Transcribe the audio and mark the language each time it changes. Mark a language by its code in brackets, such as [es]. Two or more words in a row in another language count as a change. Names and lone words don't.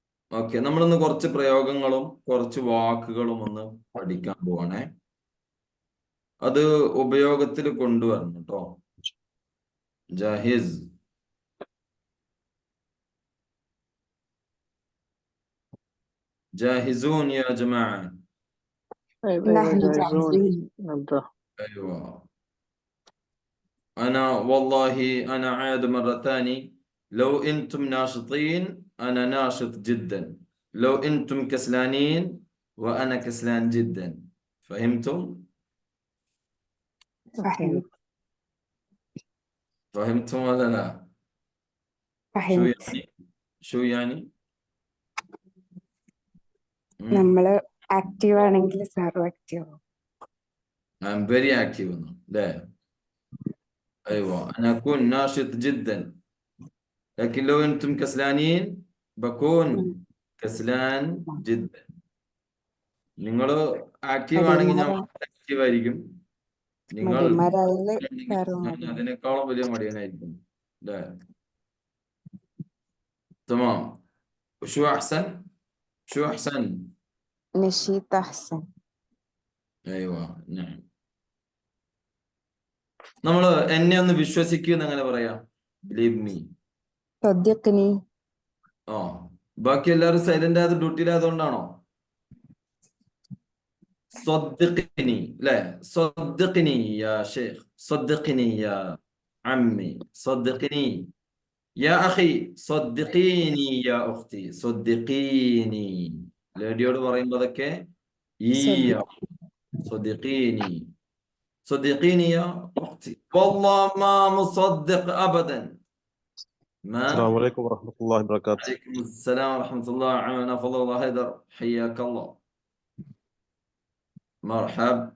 [ml] ഓക്കെ, നമ്മളിന്ന് കുറച്ച് പ്രയോഗങ്ങളും കുറച്ച് വാക്കുകളും ഒന്ന് പഠിക്കാൻ പോവാണേ. അത് ഉപയോഗത്തിൽ കൊണ്ടുവരണം കേട്ടോ. [ar] ജാഹിസ്, جاهزون يا جماعة؟ نحن جاهزين. أيوة. أنا والله أنا عاد مرة ثانية. لو أنتم ناشطين أنا ناشط جدا، لو أنتم كسلانين وأنا كسلان جدا. فهمتم؟ فهمت. فهمتم ولا لا؟ شو فهمت. يعني؟ شو يعني؟ [ml] നമ്മള് ആക്റ്റീവ് ആണെങ്കിൽ സാറും ആക്റ്റീവ് ആവും. [en] I'm very active. [ar] لا أيوة، أنا أكون ناشط جدا، لكن لو أنتم كسلانين بكون كسلان جدا. [ml] നിങ്ങൾ ആക്റ്റീവ് ആണെങ്കിൽ ഞാൻ ആക്റ്റീവ് ആയിരിക്കും, നിങ്ങൾ ഞാൻ അതിനേക്കാളും വലിയ മടിയനായിരിക്കും. [ar] لا تمام. شو أحسن؟ شو أحسن؟ نشيط أحسن. أيوة نعم. [ml] നമ്മൾ എന്നെ ഒന്ന് വിശ്വസിക്കുന്ന എങ്ങനെ പറയാം? [en] believe me. [ar] صدقني. [ml] ആ, ബാക്കി എല്ലാവരും സൈലന്റ് ആയത് ഡ്യൂട്ടിയിലായതുകൊണ്ടാണോ? [ar] صدقني. لا صدقني يا شيخ، صدقني يا عمي، صدقني يا أخي، صدقيني يا أختي، صدقيني. [ml] ലേഡിയോട് പറയുമ്പോൾ അതൊക്കെ ഈ [ar] صدقيني، صدقيني يا أختي، والله ما مصدق أبدا. ما السلام عليكم ورحمة الله وبركاته. عليكم السلام ورحمة الله. عمنا فضل الله هيدر، حياك الله. مرحب.